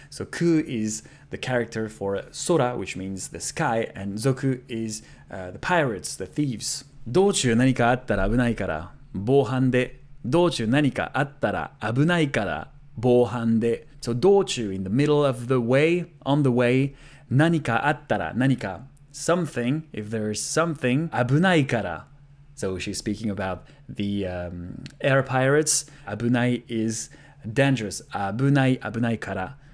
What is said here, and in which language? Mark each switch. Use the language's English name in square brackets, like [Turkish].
[English] So ku is the character for sora, which means the sky, and zoku is the pirates, the thieves. [Japanese] 道中何かあったら危ないから防犯で。道中何かあったら危ないから防犯で。 [English] So [Japanese] 道中 [English] in the middle of the way, on the way, [Japanese] 何かあったら何か [English] something, if there is something, [Japanese] 危ないから. [English] So she's speaking about the air pirates. [Japanese] 危ない [English] is dangerous. [Japanese] 危ないから.